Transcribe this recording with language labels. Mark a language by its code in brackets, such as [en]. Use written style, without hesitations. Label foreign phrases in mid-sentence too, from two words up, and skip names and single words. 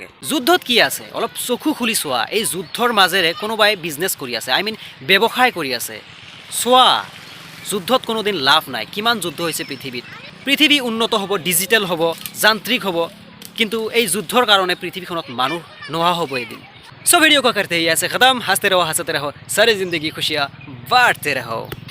[as] যুদ্ধত কি আছে অলপ চকু খুলি চোৱা। এই যুদ্ধৰ মাজেৰে কোনোবাই বিজনেছ কৰি আছে, ব্যৱসায় কৰি আছে। চোৱা, যুদ্ধত কোনোদিন লাভ নাই। কিমান যুদ্ধ হৈছে পৃথিৱীত। পৃথিৱী উন্নত হ'ব, ডিজিটেল হ'ব, যান্ত্ৰিক হ'ব, কিন্তু এই যুদ্ধৰ কাৰণে পৃথিৱীখনত মানুহ নোহোৱা হ'ব এদিন। [hi] सो वीडियो को करते ही ऐसे ख़त्म। हंसते रहो, हंसते रहो, सारी ज़िंदगी खुशियाँ बांटते रहो।